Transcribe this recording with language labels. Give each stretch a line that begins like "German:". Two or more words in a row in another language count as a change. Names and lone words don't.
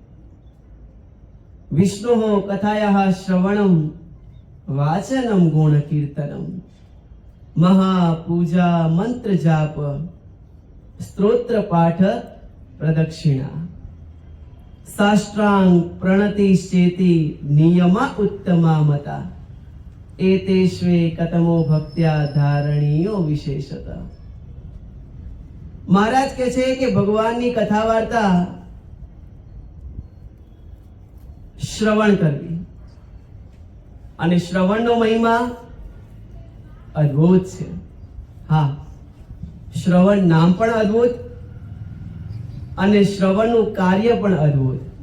Sanskrit: विष्णु कथाया श्रवणम वाचनम गुण कीर्तनम महापूजा मंत्र जाप स्तोत्र पाठ प्रदक्षिणा साष्टांग प्रणतिश्चेति नियमा उत्तमा मता एते श्वे कतमो भक्त्या धारणीयो विशेषता।
Gujarati: મહારાજ કહે છે કે ભગવાનની કથા વાર્તા શ્રવણ કરવી, અને શ્રવણનો મહિમા અદ્ભુત છે. હા, શ્રવણ નામ પણ અદ્ભુત અને શ્રવણનું કાર્ય પણ અદ્ભુત.